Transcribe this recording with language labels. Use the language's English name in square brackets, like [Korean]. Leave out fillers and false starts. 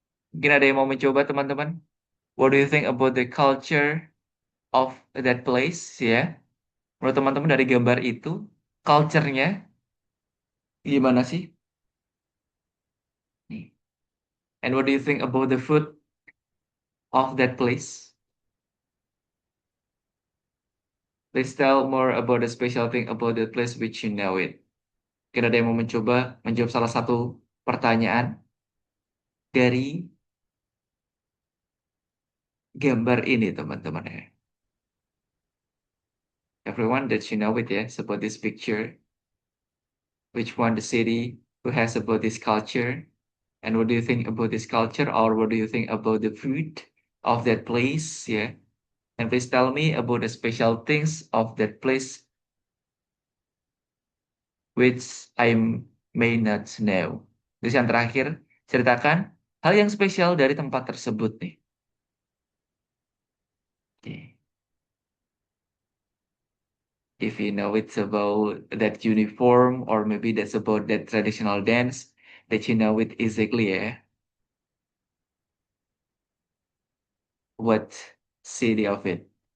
[Indonesian] Mungkin ada yang mau mencoba, teman-teman? [English] What do you think about the culture of that place, ya? [Indonesian] Menurut teman-teman dari gambar itu, culture-nya gimana sih? Nih. [English] And what do you think about the food of that place? Please tell more about the special thing about that place which you know it. [Indonesian] Mungkin ada yang mau mencoba menjawab salah satu pertanyaan dari gambar ini, teman-teman ya. [English] Everyone that you know it, yes, about this picture. Which one the city who has about this culture? And what do you think about this culture? Or what do you think about the food of that place? Yeah. And please tell me about the special things of that place which I may not know. [Indonesian] Terus yang terakhir, ceritakan hal yang spesial dari tempat tersebut nih. [English] Okay. If you know it's about that uniform or maybe that's about that traditional dance that you know it exactly, yeah. What city of it?